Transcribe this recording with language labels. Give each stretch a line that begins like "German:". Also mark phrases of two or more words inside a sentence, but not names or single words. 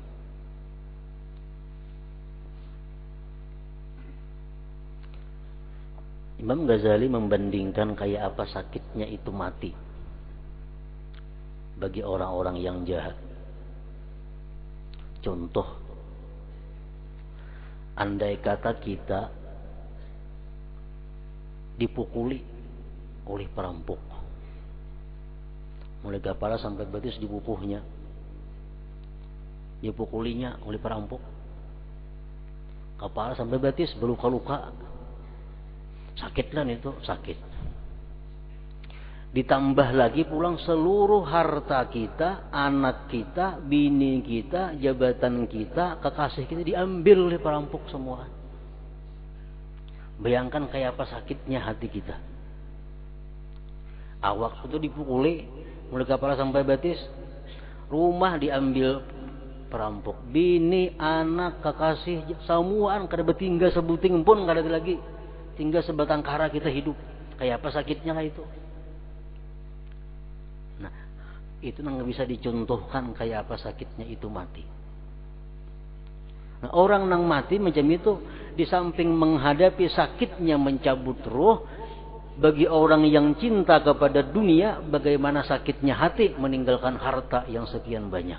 Indonesian: Imam Ghazali membandingkan kayak apa sakitnya itu mati bagi orang-orang yang jahat. Contoh, andai kata kita dipukuli oleh perampok, mulai kepala sampai betis dipupuhnya, dipukulinya oleh perampok, kepala sampai betis berluka-luka, sakit kan itu, sakit. Ditambah lagi pulang seluruh harta kita, anak kita, bini kita, jabatan kita, kekasih kita diambil oleh perampok semua. Bayangkan kayak apa sakitnya hati kita. Awak itu dipukuli, mulai kepala sampai betis, rumah diambil perampok, bini, anak, kekasih,
Banjar: semuaan kada bertinggal sebuting pun kada ada lagi,
Indonesian: tinggal sebatang kara kita hidup. Kayak apa sakitnya lah itu. Nah, itu nggak bisa dicontohkan kayak apa sakitnya itu mati. Nah, orang nang mati macam itu, di samping menghadapi sakitnya mencabut roh, bagi orang yang cinta kepada dunia, bagaimana sakitnya hati meninggalkan harta yang sekian banyak.